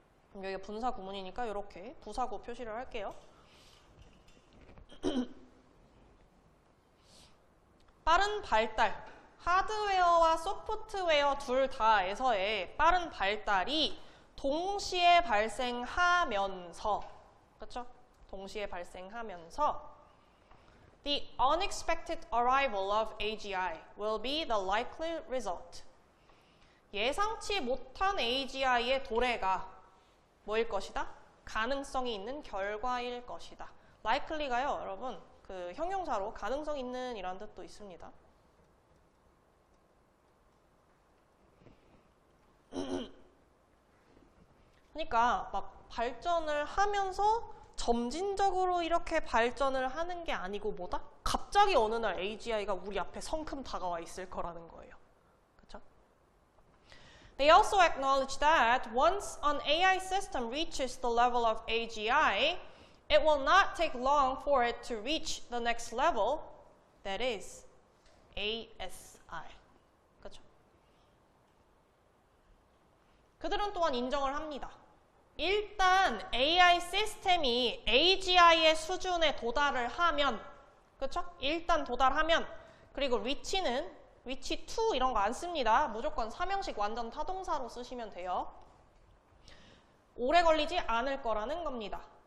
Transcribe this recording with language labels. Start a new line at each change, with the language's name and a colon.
Korean: 그럼 여기가 분사 구문이니까 이렇게 부사구 표시를 할게요. 빠른 발달. 하드웨어와 소프트웨어 둘 다에서의 빠른 발달이 동시에 발생하면서, 그렇죠? 동시에 발생하면서
English: The unexpected arrival of AGI will be the likely result.
Korean: 예상치 못한 AGI의 도래가 뭐일 것이다? 가능성이 있는 결과일 것이다. likely가요, 여러분, 그 형용사로 가능성 있는 이라는 뜻도 있습니다. 그러니까 막 발전을 하면서 점진적으로 이렇게 발전을 하는 게 아니고 뭐다? 갑자기 어느 날 AGI가 우리 앞에 성큼 다가와 있을 거라는 거예요. 그렇죠?
English: They also acknowledge that once an AI system reaches the level of AGI, it will not take long for it to reach the next level, that is ASI.
Korean: 그렇죠? 그들은 또한 인정을 합니다. 일단 AI 시스템이 AGI의 수준에 도달을 하면, 그렇죠? 일단 도달하면, 그리고 reach는 reach to 이런 거 안 씁니다. 무조건 삼형식 완전 타동사로 쓰시면 돼요. 오래 걸리지 않을 거라는 겁니다.